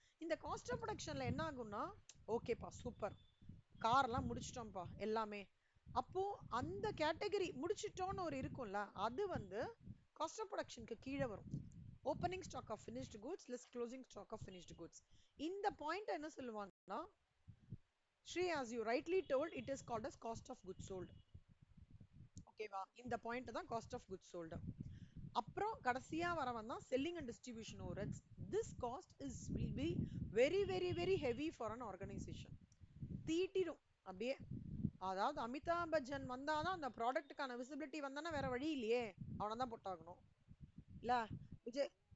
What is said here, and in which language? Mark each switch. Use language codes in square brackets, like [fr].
[ta] இந்த cost of ப்ரொடக்ஷன்ல என்ன ஆகும்னா, ஓகேப்பா சூப்பர், கார்லாம் முடிச்சிட்டோம்ப்பா எல்லாமே, அப்போ அந்த கேட்டகரி முடிச்சிட்டோம்னு ஒரு இருக்கும்ல, அது வந்து காஸ்ட் ஆஃப் ப்ரொடக்ஷனுக்கு கீழே வரும். [en] Opening stock of finished goods less closing stock of finished goods. [ta] இந்த பாயிண்ட் என்ன சொல்லுவாங்கன்னா, Sri, [en] as you rightly told, it is called as cost of goods sold. [ta] ஓகேவா? இந்த பாயிண்ட் தான் காஸ்ட் ஆஃப் குட்ஸ் சோல்டு. அப்புறம் கடைசியா வரவன் தான் selling and distribution overheads. [en] This cost is will be very very very heavy for an organisation. [ta] தீட்டிடும் அப்படியே. அதாவது அமிதாப் பச்சன் வந்தாதான் அந்த ப்ராடக்ட்டுக்கான விசிபிலிட்டி வந்தானா வேற வழி இல்லையே, அவனை தான் போட்டாகணும் இல்ல. விஜய்.